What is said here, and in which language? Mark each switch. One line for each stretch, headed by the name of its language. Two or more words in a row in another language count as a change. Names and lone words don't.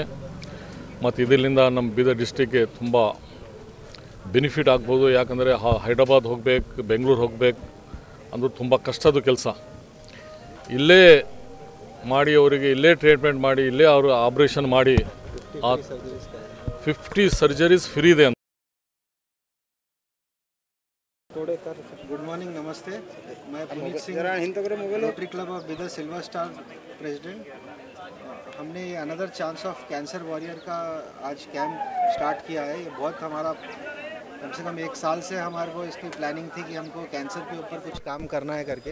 Kannada: ಮತ್ತು ಇದರಿಂದ ನಮ್ಮ ಬೀದರ್ ಡಿಸ್ಟಿಕ್ಗೆ ತುಂಬ ಬೆನಿಫಿಟ್ ಆಗ್ಬೋದು. ಯಾಕಂದರೆ ಹೈದರಾಬಾದ್ ಹೋಗ್ಬೇಕು, ಬೆಂಗಳೂರು ಹೋಗ್ಬೇಕು ಅಂದ್ರೆ ತುಂಬ ಕಷ್ಟದ ಕೆಲಸ. ಇಲ್ಲೇ ಮಾಡಿ ಅವರಿಗೆ ಇಲ್ಲೇ ಟ್ರೀಟ್ಮೆಂಟ್ ಮಾಡಿ ಇಲ್ಲೇ ಅವರು ಆಪ್ರೇಷನ್ ಮಾಡಿ 50
English: surgeries free
Kannada: ಇದೆ.
English: good morning,
Hindi: नमस्ते. मैं पुनीत सिंह, रोटरी क्लब ऑफ बीदर सिल्वर स्टार प्रेसिडेंट. हमने ये
English: another chance of cancer warrior
Hindi: का आज कैंप स्टार्ट किया है. ये बहुत हमारा कम से कम 1 साल से हमारे को इसकी प्लानिंग थी कि हमको कैंसर के ऊपर कुछ काम करना है करके.